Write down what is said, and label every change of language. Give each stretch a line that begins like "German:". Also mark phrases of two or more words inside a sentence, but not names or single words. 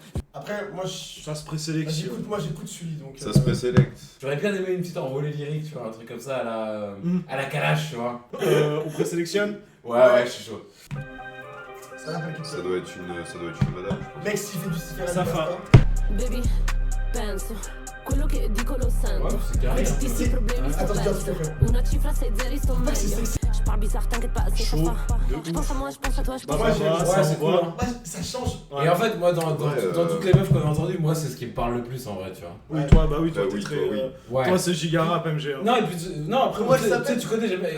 French: Après, moi, je. Ça se Bah, présélectionne. j'écoute celui donc. Ça se présélecte. J'aurais bien aimé une petite envolée lyrique, tu vois, un truc comme ça à la Kalash, tu vois. On présélectionne. Ouais, je suis chaud. Ça va, t'inquiète. Ça doit être une madame, je pense. Mec, s'il fait du Sifera, Ça il passe fa. pas.
Italian: Baby, penso, quello che dico lo sento.
French: Ouais, c'est carré.
Italian: Questi
French: Hein.
Italian: problemi sto
French: Attends, je dis un
Italian: perso.
French: truc après.
Italian: Una cifra, 6 zeri, sto
French: Mec, c'est
Italian: meglio.
French: sexy. Je parle bizarre, t'inquiète pas, c'est Chaud. ça. De Je pense à moi, je pense à toi, je Bah, pense moi, à j'aime toi. ça, Ouais, on c'est cool. voit. Hein. Ouais, ça change. Ouais. Et en fait, moi, dans Ouais, toutes les meufs qu'on a entendues, moi, c'est ce qui me parle le plus en vrai, tu vois. Oui, toi, bah oui, toi, Bah t'es oui, très. toi, oui. Ouais. Toi, c'est giga rap MG. hein. Non, et puis, non, après, Comment tu elle sais, s'appelle tu connais, on